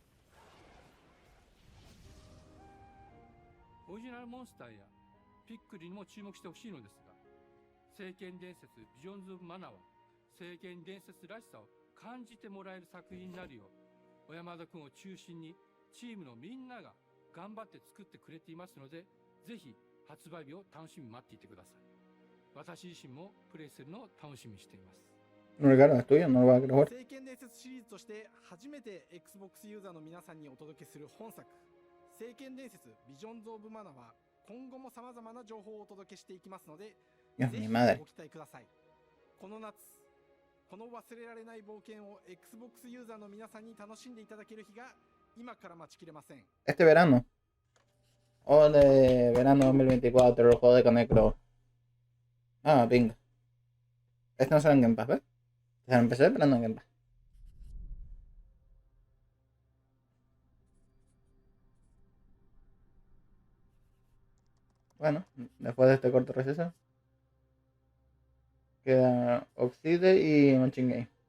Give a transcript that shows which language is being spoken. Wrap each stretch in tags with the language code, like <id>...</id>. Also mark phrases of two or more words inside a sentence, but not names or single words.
<ja>オリジナルモンスターやピックリにも注目してほしいのですが、聖剣伝説ビジョンズ・オブ・マナーは聖剣伝説らしさを感じてもらえる作品になるよう小山田君を中心にチームのみんなが頑張って作ってくれていますので、ぜひ発売日を楽しみに待っていてください。私自身もプレイするのを楽しみにしています。</ja> <es>No regalo, es tuyo, no lo vas a querer jugar.</es> <ja>聖剣伝説シリーズとして初めて Xbox ユーザーの皆さんにお届けする本作聖剣伝説ビジョンズ・オブ・マナーは今後も様々な情報をお届けしていきますので、ぜひご期待ください。この夏、この忘れられない冒険を Xbox ユーザーの皆さんに楽しんでいただける日が今から待ちきれません。</ja> <es>Este verano. Ole, verano 2024, el juego de Conecro. Ah, venga. Este no sale en Game Pass, ¿ves? Se empecé, pero no en Game Pass. Bueno, después de este corto receso queda Obsidian y Machinegames.</es>